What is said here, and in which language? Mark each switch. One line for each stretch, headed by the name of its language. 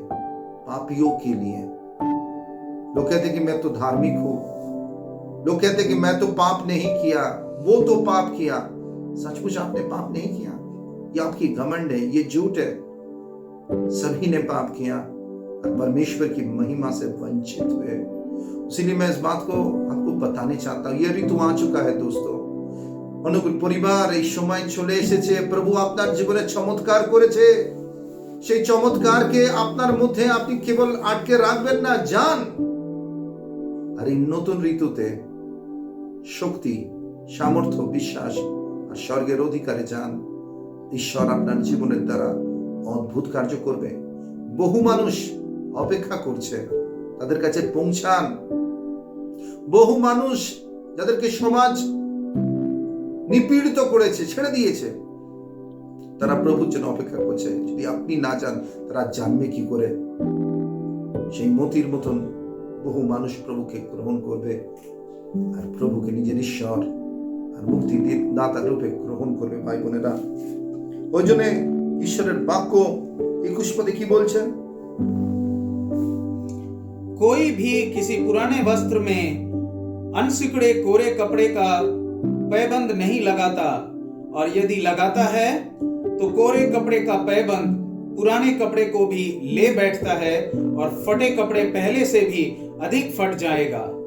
Hindi: पापियों के लिए। लोग कहते कि मैं तो धार्मिक हूं, लोग कहते कि मैं तो पाप नहीं किया, वो तो पाप किया। सचमुच आपने पाप नहीं किया, ये आपकी घमंड है, ये झूठ है। सभी ने पाप किया और परमेश्वर की महिमा से वंचित हुए। इसीलिए मैं इस बात को आपको बताने चाहता हूं। ये ऋतु आ चुका है दोस्तों।
Bangla: অনুকূল পরিবার এই সময় চলে এসেছে। প্রভু আপনার জীবনে চমৎকার করেছে, সেই চমৎকারকে আপনার মধ্যে আপনি কেবল আটকে রাখবেন না, যান। আর এই নতুন ঋতুতে শক্তি, সামর্থ্য, বিশ্বাস আর স্বর্গের অধিকারে যান। ঈশ্বর আপনার জীবনের দ্বারা অদ্ভুত কার্য করবে। বহু মানুষ অপেক্ষা করছে, তাদের কাছে পৌঁছান। বহু মানুষ যাদেরকে সমাজ নিপীড়িত করেছে, ছেড়ে দিয়েছে, তারা প্রভুর জন্য অপেক্ষা করছে। যদি আপনি না যান, তারা জানবে কি করে? সেই মতির মতন বহু মানুষ প্রভুকে গ্রহণ করবে আর প্রভুকে নিজের ঈশ্বর আর মুক্তি দাতা রূপে গ্রহণ করবে। ভাই বোনেরা, ওই জন্য ঈশ্বরের বাক্য 21 পদে কি বলছে?
Hindi: कोई भी किसी पुराने वस्त्र में अनसिकड़े कोरे कपड़े का पैबंद नहीं लगाता, और यदि लगाता है तो कोरे कपड़े का पैबंद पुराने कपड़े को भी ले बैठता है और फटे कपड़े पहले से भी अधिक फट जाएगा।